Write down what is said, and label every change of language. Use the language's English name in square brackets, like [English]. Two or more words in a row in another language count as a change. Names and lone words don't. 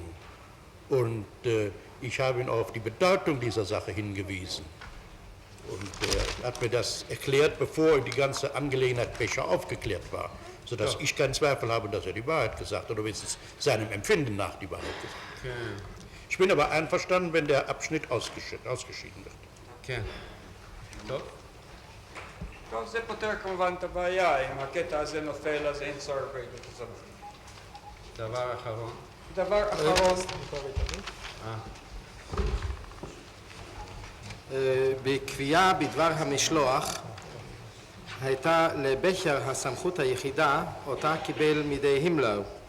[German] Und ich habe ihn auch auf die Bedeutung dieser Sache hingewiesen. Und er hat mir das erklärt, bevor die ganze Angelegenheit Becher aufgeklärt war, sodass ich keinen Zweifel habe, dass er die Wahrheit gesagt hat, oder wenigstens seinem Empfinden nach die Wahrheit gesagt hat. [Hebrew] כן. [German] Ich bin aber einverstanden, wenn der Abschnitt ausgeschieden wird. [Hebrew] כן. טוב. טוב, זה פותר כמובן את הבעיה, אם הקטע הזה נופל אז אין צורך בעדות הזאת. דבר אחרון. דבר אחרון, בקביעה בדבר המשלוח הייתה לבכר הסמכות היחידה אותה קיבל מידי הימלר.